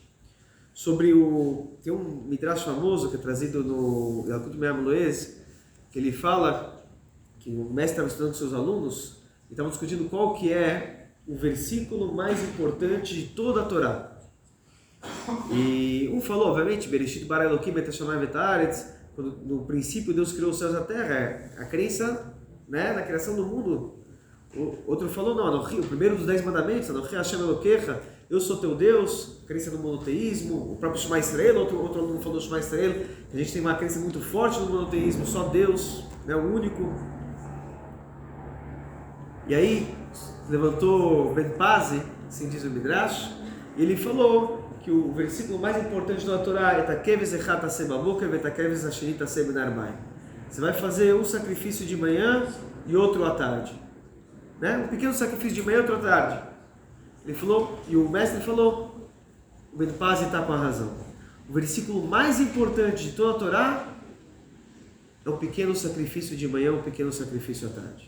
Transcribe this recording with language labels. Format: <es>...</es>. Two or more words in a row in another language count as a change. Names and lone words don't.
<pt>Tem um midrash famoso que é trazido no Yalkut Me'am Loez, que ele fala que o mestre estava estudando com seus alunos e estavam discutindo qual que é o versículo mais importante de toda a Torá. E um falou, obviamente,</pt> <he>בראשית ברא אלהים את השמים ואת הארץ,</he> <pt>quando no princípio Deus criou os céus e a terra, a crença, né, na criação do mundo. O outro falou, não, o primeiro dos 10 mandamentos,</pt> <he>אנכי ה׳ אלהיך,</he> <pt>eu sou teu Deus, crença no monoteísmo. O próprio</pt> <he>שמע ישראל,</he> <pt>outro aluno falou</pt> <he>שמע ישראל,</he> <pt>que a gente tem uma crença muito forte no monoteísmo, só Deus, né, o único. E aí levantou Ben Pazi, assim diz o Midrash, e ele falou que o versículo mais importante da Torá é</pt> <he>הכבש אחד תעשה בבקר והכבש השני תעשה בין הערבים.</he> <pt>Você vai fazer um sacrifício de manhã e outro à tarde, né? Um pequeno sacrifício de manhã e outro à tarde. Ele falou, e o mestre falou, o Ben Pazi está com a razão. O versículo mais importante de toda a Torá é um pequeno sacrifício de manhã, um pequeno sacrifício à tarde.</pt>